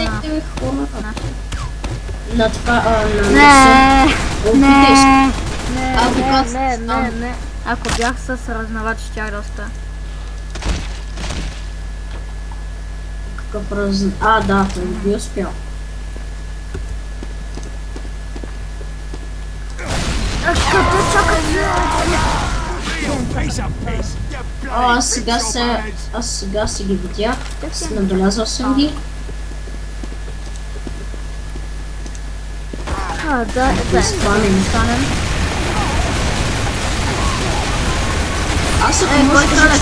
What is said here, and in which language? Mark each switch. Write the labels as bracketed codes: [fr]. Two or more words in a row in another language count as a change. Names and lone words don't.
[bg] слезете ви хора. На това, на... Не, Опитай се. не, Ако кацнеш не, там. не. Ако бях с разновач, щях да успея. Какъв разен... да, той би успял. [en] Piece of piss. You bloody [bg] Аз сега си ги видях. Набелязал съм ги. Да, Спанем. станем. Аз ако Кой може да стреляш?